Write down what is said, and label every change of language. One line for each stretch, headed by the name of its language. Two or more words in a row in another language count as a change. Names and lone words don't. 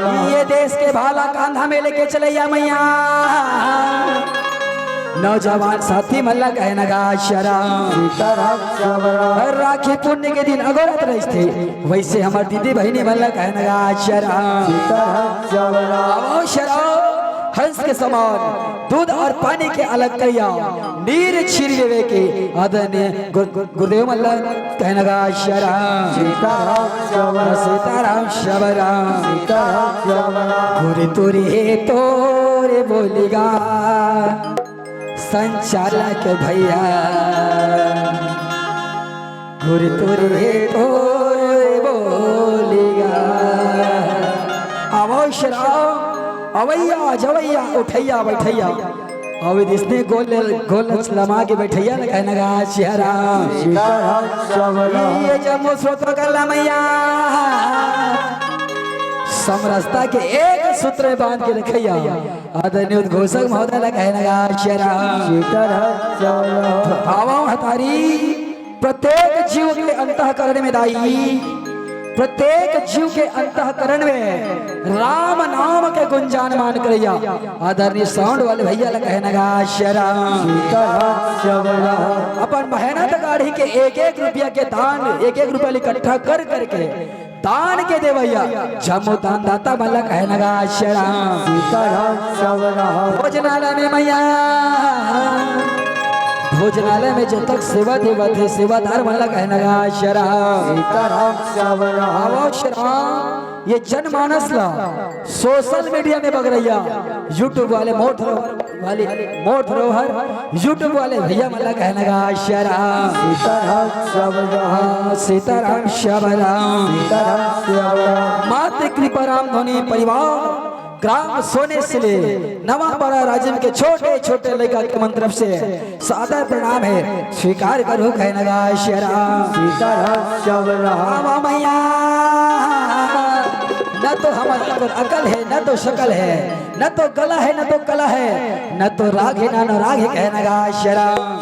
Chhattisgarhi: ये देश के भाला कांधा में लेके चलैया मैया नौजवान साथी मल्ला कहनगा श्याराम सीताराम श्यामल राखी पुण्य के दिन अगोरत रहे वैसे हमार दीदी बहनी मल्ला कहनगा श्याराम सीताराम श्यामल आवो श्याराम हंस के समान दूध और पानी के अलग करिया नीर छीर लेवे के आदरणीय गुरुदेव मल्ला कहनगा श्याराम सीताराम श्यामल सीताराम श्यामराम सीताराम श्यामल गुरु तुरी तोरे बोलिगा संचालक भैया गुरु तुरी तोरे बोलिगा आवो श्याम अवैया जवैया उठैया बैठैया अब इसने गोल लमा के बैठैया न कहनगा श्याराम सीताराम श्यामल ये जम्मू सूत्र कर मैया समरसता के एक सूत्र में बांध के रखैया आदरणीय उद्घोषक महोदय न कहनगा श्याराम सीताराम श्यामल आवा हतारी प्रत्येक जीव के अंतःकरण में दाई प्रत्येक जीव के अंतःकरण में राम नाम के गुंजान मान करैया आदरणीय साउंड वाले भैया ला कहनगा श्याराम सीताराम श्यामल अपन मेहनत गाढ़ी के एक एक रुपया के दान एक एक रुपया इकट्ठा कर करके दान के दे भैया जम्मू दान दाता मल्ला कहनगा श्याराम सीताराम श्यामल भोजनालय में मैया भोजनालय में जब तक सेवा देवा थे सेवादार मल्ला कहनगा श्याराम सीताराम श्यामल आवो श्याराम ये जनमानस ला
English: social media
Chhattisgarhi: में बग रैया यूट्यूब वाले मोर धरोहर यूट्यूब वाले भैया मल्ला कहनगा श्याराम सीताराम श्यामल सीताराम श्यामराम सीताराम श्यामल मातृ कृपा राम धोनी परिवार ग्राम सोने से ले नवा बड़ा राज्य के छोटे छोटे लड़का के मंत्र से सादर प्रणाम है स्वीकार करो कहनगा श्याराम सीताराम श्यामल आवा मैया न तो हमारा अकल है न तो शकल है न तो गला है न तो कला है न तो राग है न राग है कहनगा श्याराम